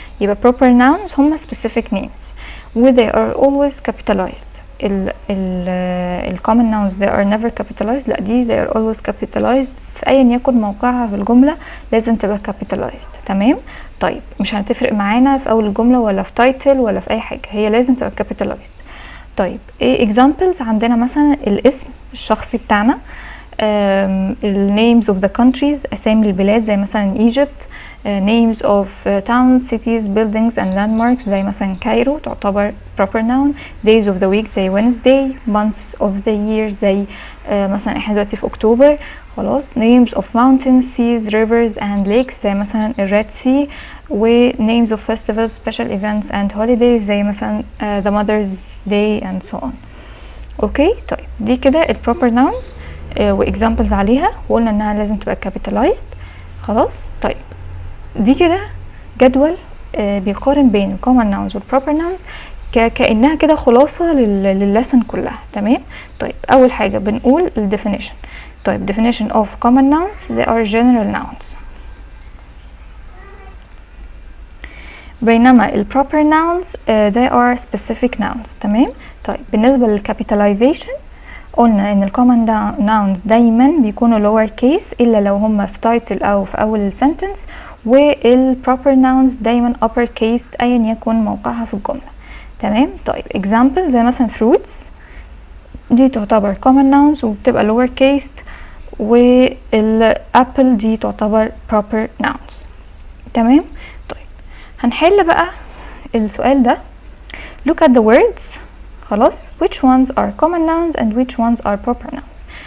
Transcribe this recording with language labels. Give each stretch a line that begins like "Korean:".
English: يبقى proper nouns هم specific names و they are always capitalized. ال common nouns they are never capitalized.
Arabic: لا دي
English: they are always capitalized
Arabic: في ايا يكن موقعها في الجمله لازم تبقى capitalized. تمام. طيب مش هتفرق معانا في اول الجمله ولا في title ولا في اي حاجه، هي لازم تبقى capitalized. طيب ايه examples؟ عندنا مثلا الاسم الشخصي بتاعنا، ال
English: names of the countries
Arabic: اسامي البلاد زي مثلا Egypt،
English: names of towns, cities, buildings and landmarks
Arabic: زي مثلا كايرو تعتبر proper noun.
English: days of the week زي Wednesday.
Arabic: months of the year زي مثلا احنا دلوقتي في اكتوبر خلاص.
English: names of mountains, seas, rivers and lakes
Arabic: زي مثلا الريد سي.
English: و names of festivals, special events and holidays
Arabic: زي مثلا
English: the Mother's Day and so on. Okay.
Arabic: طيب دي كده ال proper nouns و examples عليها، وقلنا انها لازم تبقى capitalized خلاص. طيب دي كده جدول بيقارن بين ال common nouns وال proper nouns كأنها كده خلاصة لللسن كلها. تمام. طيب أول حاجة بنقول ال definition.
English: طيب definition of common nouns they are general nouns،
Arabic: بينما ال
English: proper nouns they are specific nouns.
Arabic: تمام. طيب بالنسبة للcapitalization قلنا ان ال common nouns دايما بيكونوا lower case إلا لو هم في title أو في أول sentence، وال proper nouns دايما upper case أيا يكن موقعها في الجملة. تمام. طيب example زي مثلا fruits دي تعتبر common nouns وبتبقى lower case، وال apple دي تعتبر proper nouns. تمام. طيب هنحل بقى السؤال ده.
English: look at the words خلاص which ones are common nouns and which ones are proper nouns.